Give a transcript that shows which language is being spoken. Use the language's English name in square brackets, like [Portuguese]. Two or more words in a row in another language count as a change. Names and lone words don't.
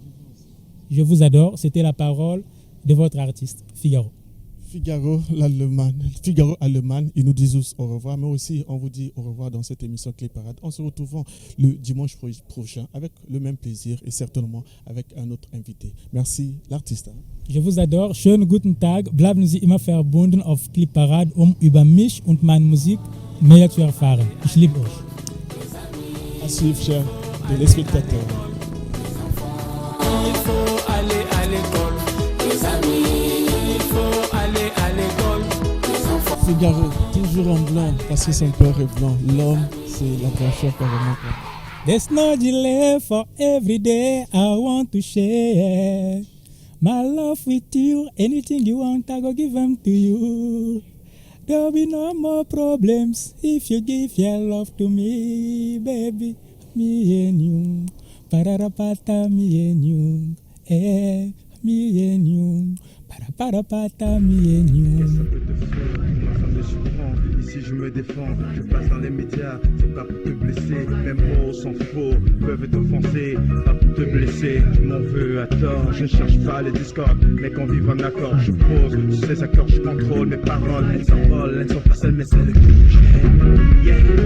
[French] Je vous adore, c'était la parole de votre artiste, Figaro. Figaro allemand, ils nous disent tous au revoir, mais aussi on vous dit au revoir dans cette émission Clé Parade. On se retrouve le dimanche prochain avec le même plaisir et certainement avec un autre invité. Merci l'artiste. Je vous adore. [German] Schönen guten Tag. Bleiben Sie immer verbunden auf Clip Parade, über mich und meine Musik mehr zu erfahren. Ich liebe euch. [French] À suivre, chers téléspectateurs. Il faut aller à l'école, les amis. Il faut aller à l'école, les enfants. Figaro, toujours en blanc, parce que son père est blanc. L'homme, c'est la blancheur carrément. [English] There's no delay for every day I want to share. My love with you, anything you want, I go give them to you. There'll be no more problems if you give your love to me, baby. Me and you, pararapata, me and you, me and you, parapata, me and you. [French] Ici je me défends, je passe dans les médias, c'est pas pour te blesser, mes mots sont faux, peuvent t'offenser, pas pour te blesser, tu m'en veux à tort, je ne cherche pas les discordes, mais qu'on vive en accord, je pose, sur ces accords je contrôle mes paroles, elles s'envolent, elles sont pas celles mais celles que j'aime, [English] yeah.